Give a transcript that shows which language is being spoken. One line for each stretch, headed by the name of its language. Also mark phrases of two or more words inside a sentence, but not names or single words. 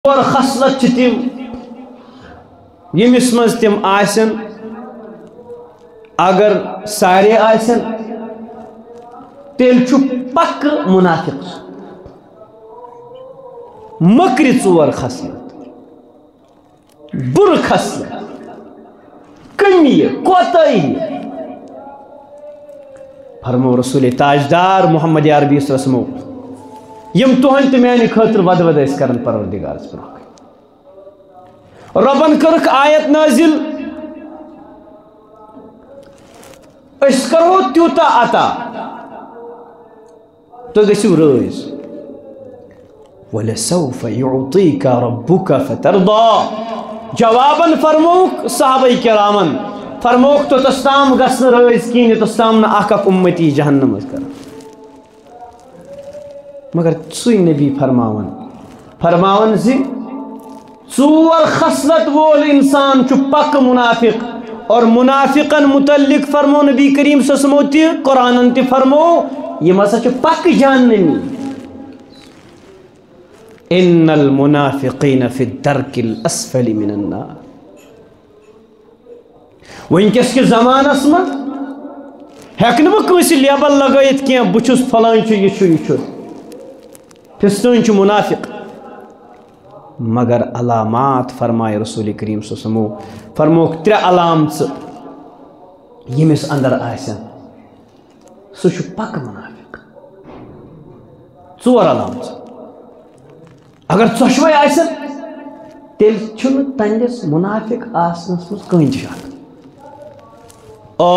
Kashmiri: اور خصلت تم یمس مز تم آسن اگر سارے آسن تیل چھُ پک منافق مکری ژور خصلت بر خصلت کمی کوتاہی فرمو رسول تاجدار محمد عربی
Arabic: صلی اللہ علیہ وسلم
Kashmiri: یم تہن تو میانہ خاطر ود ود اس کرن پروردگارس برونٛہہ ربن کرک آیت نازل اس کرو تیوتا عطا تو گژھِو رٲضۍ
Arabic: وَلَسَوْفَ يُعْطِيكَ رَبُّكَ فَتَرْضَى
Kashmiri: جواباً فرموک صحابہ کرامن فرموک تو تستام گژھنہٕ رٲضۍ کِہیٖنۍ یوٚتَس تام نہٕ اکھ اکھ اُمتی جہنم ٲسۍ کران مگر سُے نبی فرماون زِ ژور خصلت وول انسان چھُ پک منافق اور منافقن متعلق فرمو نبی کریم
Arabic: صلی اللہ علیہ وسلم
Kashmiri: تہِ قرآنن تہِ فرمو یم ہسا چھِ پک جہنمی
Arabic: ان المنافقین فی الدرک الاسفل من النار
Kashmiri: ونکس کے زمانس من ہیکہ نہٕ بہٕ کٲنٛسہِ لیبل لگٲیِتھ کینٛہہ بہٕ چھُس فلٲنۍ چھُ یہِ چھُ یہِ چھُ فِستٲنۍ چھُ منافق مگر علامات فرمائے رسول کریم
Arabic: صلی اللہ علیہ وسلم
Kashmiri: فرموک ترے علامت یمس اندر آسن سُہ چھُ پک منافق ژور علامت اگر ژۄشوے آسن تیٚلہِ چھُنہٕ تہنٛدِس منافق آسنس منٛز کٕہٕنۍ شک